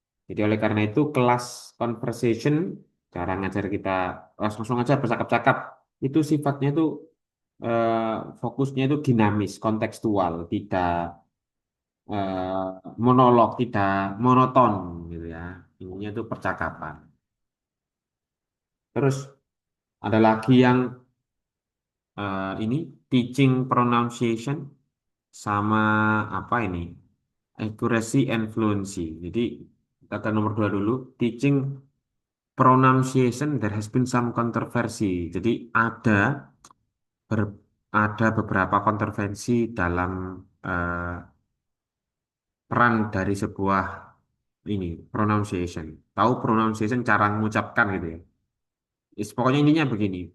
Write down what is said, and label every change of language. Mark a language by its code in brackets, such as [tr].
[id] Jadi oleh karena itu kelas conversation, cara ngajar kita langsung aja bercakap-cakap, itu sifatnya itu eh, fokusnya itu dinamis, kontekstual, tidak monolog, tidak monoton gitu ya. Intinya itu percakapan. Terus ada lagi yang ini teaching pronunciation sama apa ini? [en] Accuracy and fluency. [id] Jadi kata nomor dua dulu, [en] teaching pronunciation there has been some controversy. [id] Jadi ber- ada beberapa kontroversi dalam peran dari sebuah ini pronunciation. Tahu pronunciation cara mengucapkan gitu ya. Pokoknya intinya begini.